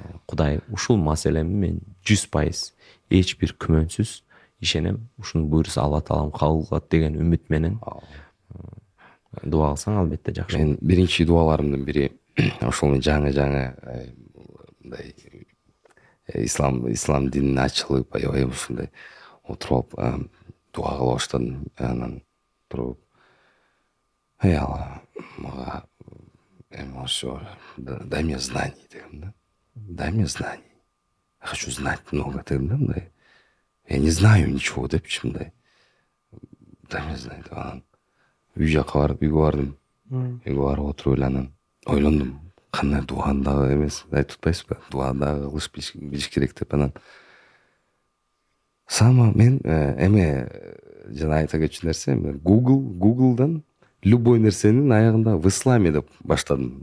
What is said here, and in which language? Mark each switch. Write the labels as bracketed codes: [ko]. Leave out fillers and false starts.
[ky] Кудай ушул маселени мен 100% эч бир күмөнсүз ишенем, ушуну буйруса Алла Таалам кабыл кылат деген үмүт менен дуа кылсаң албетте жакшы. Мен биринчи дуаларымдын бири ошол жаңы мындай ислам динин ачылып, аябай ушундай отуруп алып дуа кыла баштадым. Анан туруп Алла мага [ru] все, дай мне знаний [ky] дегем да. [ru] Дай мне знаний. Я хочу знать много [ky] дегем да, мындай. [ru] Я не знаю ничего [ky] депчи мындай. [ru] Дай мне знать. [ky] Анан үй жака барып, үйгө бардым. Үйгө барып отуруп эле анан ойлондум. Кандай дуаны дагы эмес, айтып атпайсызбы? Дуа дагы кылыш билиш керек деп анан. Сама мен эме жана айта кетчү нерсе, Google'дан любой нерсенин аягында [ru] в исламе [ky] деп баштадым.